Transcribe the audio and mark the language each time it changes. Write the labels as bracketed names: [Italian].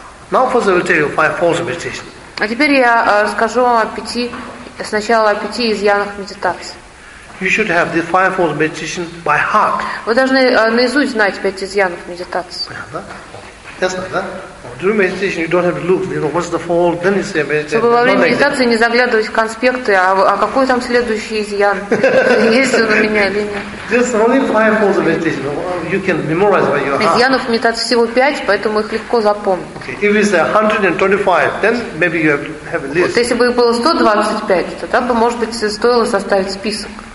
[English] Now first I will tell you five false meditations. [Russian] А теперь я расскажу вам о пяти, сначала о пяти изъянах медитации. [English] You should have the five false meditations by heart. [Russian] Вы должны наизусть знать пять изъянов медитации. Ясно, да? [English] During meditation you don't have to look, you know, what's the fault, then you say meditation. [Russian] Чтобы во время медитации не заглядывать в конспекты, а какой там следующий изъян, есть он у меня или нет. [English] Just only five forms of meditation, you can memorize by your heart. [Russian] Изъянов медитации всего пять, поэтому их легко запомнить. [English] Okay. If it's 125, then maybe you have a list. [Russian] Вот если бы их было 125, тогда бы, может быть, стоило составить список.